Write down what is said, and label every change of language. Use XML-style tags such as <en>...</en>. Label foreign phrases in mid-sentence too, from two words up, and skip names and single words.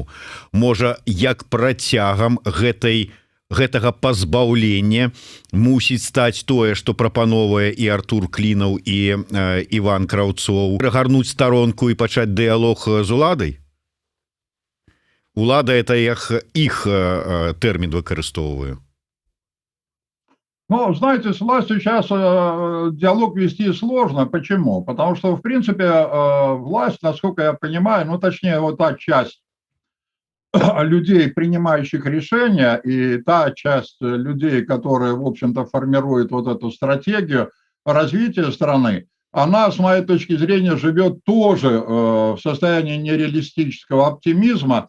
<be>Можа, як працягам гэтага пазбаўлення мусіць стаць тое, што прапановвае і Артур Клінаў, і Іван Краўцоў, прыгарнуць старонку і пачаць дыялог з уладай? Улада — это іх тэрмін выкарыстоўваю.</be> <ru>Ну, знаете, с властью сейчас диалог вести сложно. Почему? Потому что, в принципе, власть, насколько я понимаю, ну, точнее, вот та часть людей, принимающих решения, и та часть людей, которые, в общем-то, формируют вот эту стратегию развития страны, она, с моей точки зрения, живет тоже в состоянии нереалистического оптимизма.</ru>